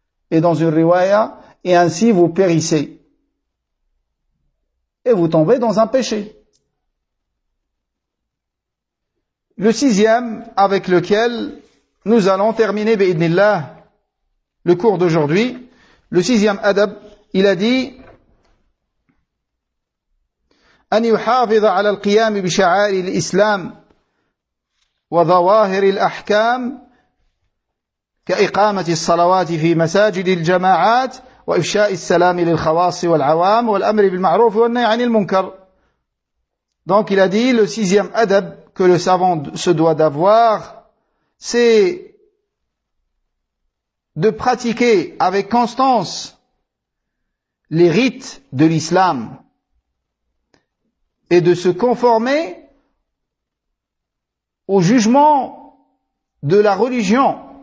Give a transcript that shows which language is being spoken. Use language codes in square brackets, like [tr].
[fr] Et dans une riwaya, et ainsi vous périssez. Et vous tombez dans un péché. Le sixième avec lequel nous allons terminer, bi'idnillah, le cours d'aujourd'hui. Le sixième adab, il a dit, [ar] أن يحافظ على القيام بشعائر الإسلام وظواهر الأحكام كإقامة الصلوات في مساجد الجماعات وإفشاء السلام للخواص والعوام والأمر بالمعروف والنهي عن المنكر. [fr] Donc il a dit, le sixième adab que le savant se doit d'avoir, c'est de pratiquer avec constance les rites de l'islam et de se conformer au jugement de la religion,